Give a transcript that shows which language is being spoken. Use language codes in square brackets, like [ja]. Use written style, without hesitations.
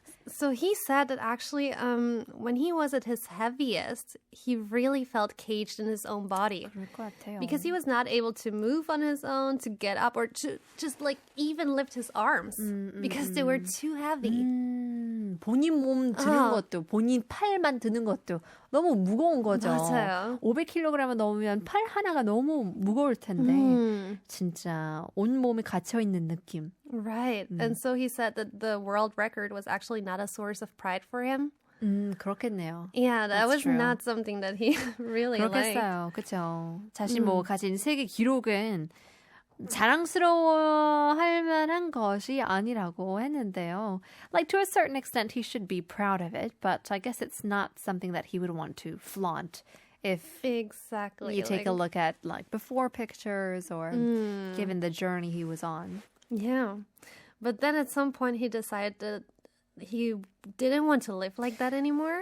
[en] So he said that actually, when he was at his heaviest, he really felt caged in his own body. [ko] 그럴 것 같아요. [en] Because he was not able to move on his own, to get up, or to just like even lift his arms because they were too heavy. [ko] 본인 몸 드는 것도, 본인 팔만 드는 것도 너무 무거운 거죠. 맞아요. 500kg을 넘으면 팔 하나가 너무 무거울 텐데 진짜 온 몸이 갇혀 있는 느낌. [en] Right. And so he said that the world record was actually not a source of pride for him. [ko] 그렇겠네요. [en] Yeah, that That's was true. not something that he really liked. [ko] 그렇겠어요. 그렇죠. 자신 뭐 가진 세계 기록은 자랑스러워할 만한 것이 아니라고 했는데요. [en] Like to a certain extent he should be proud of it, but I guess it's not something that he would want to flaunt if Exactly. you take a look at like before pictures or given the journey he was on. Yeah. But then at some point he decided that he didn't want to live like that anymore.